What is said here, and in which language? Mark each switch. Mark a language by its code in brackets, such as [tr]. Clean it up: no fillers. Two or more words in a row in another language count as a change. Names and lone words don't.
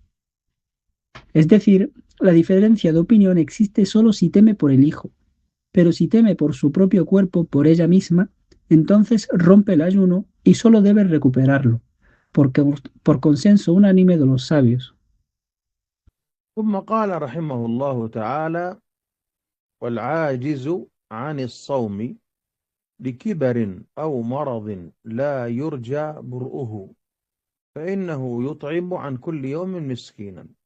[es] Es decir, la diferencia de opinión existe solo si teme por el hijo, pero si teme por su propio cuerpo, por ella misma, entonces rompe el ayuno y solo debe recuperarlo, por consenso unánime de los sabios. [ar] ثم قال رحمه الله تعالى: والعاجز عن الصوم لكبر أو مرض لا يرجى برؤه فإنه يطعم عن كل يوم مسكينا.